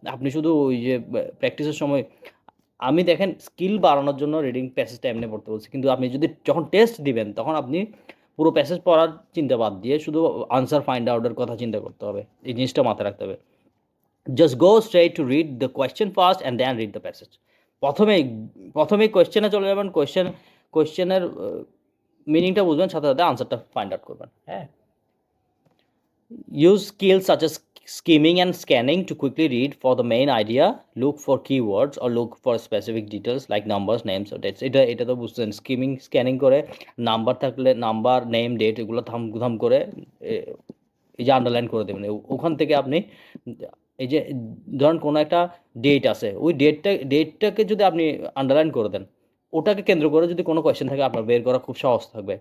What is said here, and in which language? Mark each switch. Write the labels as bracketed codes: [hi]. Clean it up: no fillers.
[bn] আপনি শুধু ওই যে প্র্যাকটিসের সময়, আমি দেখেন স্কিল বাড়ানোর জন্য রিডিং প্যাসেজটা এমনি পড়তে বলছি, কিন্তু আপনি যদি যখন টেস্ট দিবেন তখন আপনি পুরো প্যাসেজ পড়ার চিন্তা বাদ দিয়ে শুধু আনসার ফাইন্ড আউটের কথা চিন্তা করতে হবে। এই জিনিসটা মাথায় রাখতে হবে। [en] Just go straight to read the question first and then read the passage. [bn] প্রথমেই কোয়েশ্চেনে চলে যাবেন, কোয়েশ্চেনের মিনিংটা বুঝবেন, সাথে সাথে আনসারটা ফাইন্ড আউট করবেন। [en] হ্যাঁ, use skills such as skimming and scanning to quickly read for the main idea, look for keywords or look for specific details like numbers, names or dates. [bn] এটা তো বুঝছেন, স্ক্যানিং করে নাম্বার থাকলে number, name, date এগুলো থাম করে এই যে আন্ডারলাইন করে দেবেন। ওখান থেকে আপনি এই যে ধরুন কোনো একটা ডেট আছে, ওই ডেটটাকে যদি আপনি আন্ডারলাইন করে দেন, ওটাকে কেন্দ্র করে যদি কোনো কোয়েশ্চেন থাকে আপনার বের করা খুব সহজ থাকবে।